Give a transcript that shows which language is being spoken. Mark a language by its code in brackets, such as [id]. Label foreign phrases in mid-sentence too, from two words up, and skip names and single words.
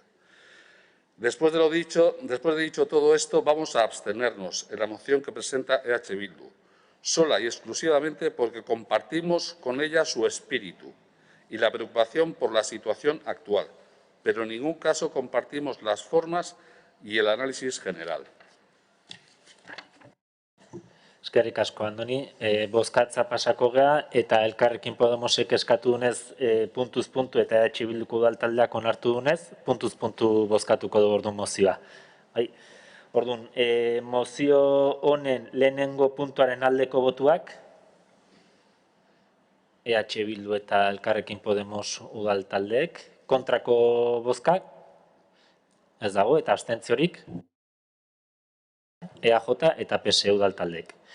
[es] Después de dicho todo esto, vamos a abstenernos en la moción que presenta EH Bildu, sola y exclusivamente porque compartimos con ella su espíritu y la preocupación por la situación actual, pero en ningún caso compartimos las formas y el análisis general. [eu] Eskerrik asko, Andoni. Bozkatza pasako gea, eta Elkarrekin Podemosek eskatu dunez puntuz puntu eta EH Bilduko udaltaldeak onartu dunez, puntuz puntu bozkatuko du orduan mozioa. Orduan, mozio honen lehenengo puntuaren aldeko botuak, EH Bildu eta Elkarrekin Podemos udaltaldeek, kontrako bozkak, ez dago, eta abstentziorik, EAJ eta PSE udaltaldeek.